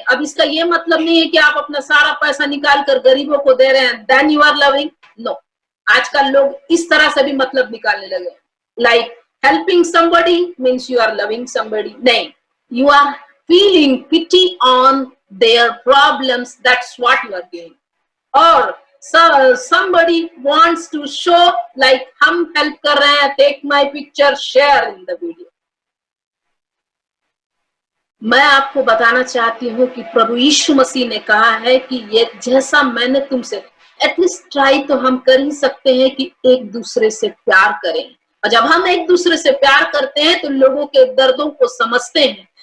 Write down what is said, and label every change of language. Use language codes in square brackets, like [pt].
[hi] अब इसका ये मतलब नहीं है कि आप अपना सारा पैसा निकाल कर गरीबों को दे रहे हैं, [en] Then you are loving. No, [hi] आजकल लोग इस तरह से भी मतलब निकालने लगे, [en] Like helping somebody means you are loving somebody. नहीं, you are feeling pity on their problems, that's what you are doing. और somebody wants to show like [hi] हम हेल्प कर रहे हैं, [en] take my picture, share in the video। [hi] मैं आपको बताना चाहती हूँ कि प्रभु यीशु मसीह ने कहा है कि ये जैसा मैंने तुमसे, एटलीस्ट ट्राई तो हम कर ही सकते हैं कि एक दूसरे से प्यार करें। और जब हम एक दूसरे से प्यार करते हैं तो लोगों के दर्दों को समझते हैं।